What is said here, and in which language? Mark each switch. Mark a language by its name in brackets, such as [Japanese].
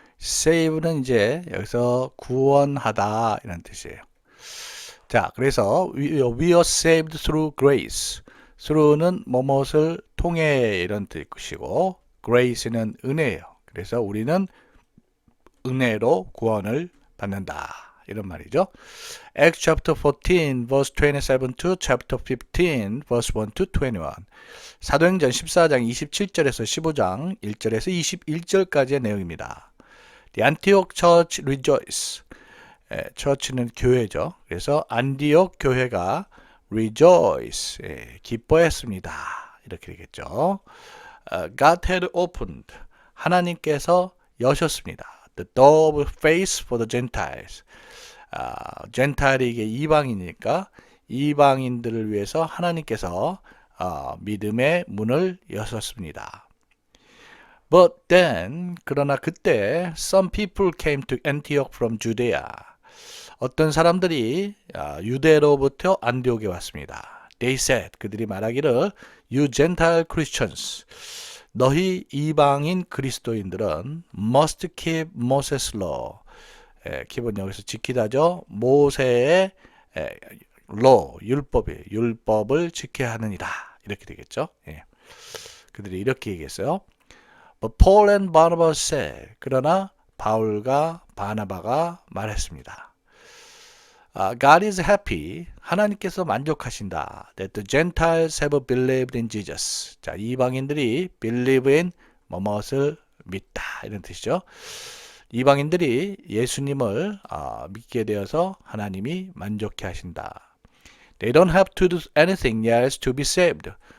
[Korean] save는 이제 여기서 구원하다 이런 뜻이에요. 자, 그래서 [English] we are saved through grace. [Korean] through는 뭐뭇을 통해 이런 뜻이고 grace는 은혜예요. 그래서 우리는 은혜로 구원을 받는다. 이런 말이죠. [English] Acts chapter 14 verse 27 to chapter 15 verse 1 to 21. [Korean] 사도행전 14장 27절에서 15장 1절에서 21절까지의 내용입니다. [English] The Antioch church rejoice. [Korean] 처치는 교회죠. 그래서 안디옥 교회가 rejoice, 기뻐했습니다. 이렇게 되겠죠. [English] God had opened, [Korean] 하나님께서 여셨습니다. [English] The door of faith for the Gentiles. [Korean] 젠타일이 이게 이방이니까 이방인들을 위해서 하나님께서 믿음의 문을 여셨습니다. [English] But then, [Korean] 그러나 그때 [English] some people came to Antioch from Judea. [Korean] 어떤 사람들이 유대로부터 안디옥에 왔습니다. [English] They said, [Korean] 그들이 말하기를 [English] You Gentile Christians, [Korean] 너희 이방인 그리스도인들은 [English] must keep Moses' law. [Korean] 기본 여기서 지키다죠. 모세의 law, 율법을 지켜야 하느니라. 이렇게 되겠죠. 예. 그들이 이렇게 얘기했어요. [English] But Paul and Barnabas said, [Korean] 그러나 바울과 바나바가 말했습니다. [English] God is happy. [Korean] 하나님께서 만족하신다. [English] That the Gentiles have believed in Jesus. [Korean] 자, 이방인들이 believe in 뭐뭇을 믿다. 이런 뜻이죠. 이방인들이 예수님을 믿게 되어서 하나님이 만족해 하신다. [English] They don't have to do anything else to be saved.